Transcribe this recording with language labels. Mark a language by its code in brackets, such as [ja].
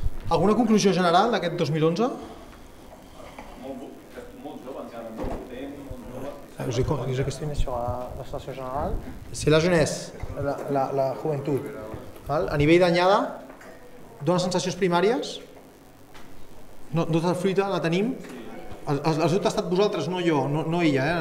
[ca] Alguna conclusió general d'aquest 2011? [fr] Je questionne sur la sensation générale. C'est la jeunesse, [es] la juventud. [ca] A nivell d'anyada, dona sensacions primàries? Nota de fruita la tenim? Els dubtes ha estat vosaltres, no jo, no ella.